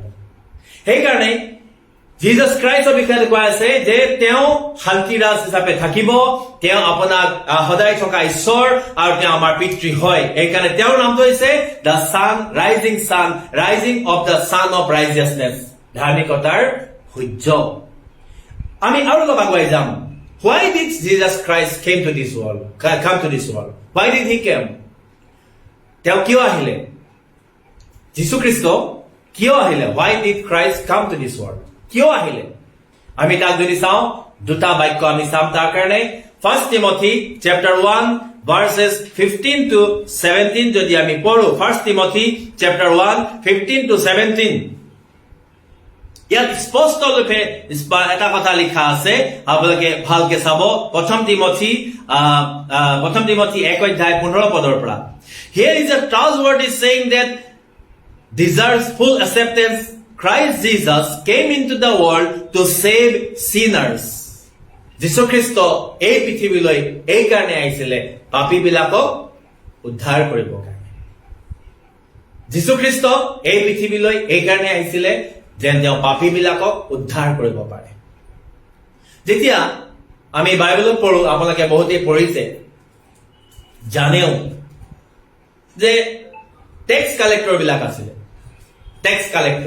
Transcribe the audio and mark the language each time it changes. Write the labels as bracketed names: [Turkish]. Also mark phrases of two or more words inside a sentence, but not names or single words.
[Assamese] সেইকাৰণে জিজাছ খ্ৰীষ্টৰ বিষয়ে কোৱা আছে যে তেওঁ শান্তিৰাজ হিচাপে থাকিব, তেওঁ আপোনাক সদায় থকা ঈশ্বৰ, আৰু তেওঁ আমাৰ পিতৃ হয়। সেইকাৰণে তেওঁৰ নামটো হৈছে [English] the sun, rising of the sun of righteousness, [Assamese] ধাৰ্মিকতাৰ সূৰ্য। আমি আৰু অলপ আগুৱাই যাম। [English] Why did Jesus Christ come to this world? Why did he come? [Assamese] তেওঁ কিয় আহিলে? যীশু খ্ৰীষ্ট কিয় আহিলে? [English] Why did Christ come to this world? [Assamese] কিয় আহিলে? আমি তাক যদি চাওঁ, দুটা বাক্য আমি চাম তাৰ কাৰণে। [English] 1 Timothy chapter 1 verses 15 to 17 [Assamese] যদি আমি পঢ়ো, [English] 1 Timothy chapter 1 15 to 17, [Assamese] ইয়াত স্পষ্ট ৰূপে এটা কথা লিখা আছে, আপোনালোকে ভালকে চাব। 1 Timothy 1 অধ্যায় 15 পদৰ পৰা। [English] Here is a trustworthy saying that deserves full acceptance. Christ Jesus came into the world to save sinners. [Assamese] যীশু খ্ৰীষ্ট এই পৃথিৱীলৈ এই কাৰণে আহিছিলে, পাপীবিলাকক উদ্ধাৰ কৰিবৰ কাৰণে। যীশু খ্ৰীষ্ট এই পৃথিৱীলৈ এই কাৰণে আহিছিলে যেন তেওঁ পাপীবিলাকক উদ্ধাৰ কৰিব পাৰে। যেতিয়া আমি বাইবেলত পঢ়ো, আপোনালোকে বহুতেই পঢ়িছে, জানেও যে [English] tax collector [Assamese] বিলাক আছিলে, [English] tax collector.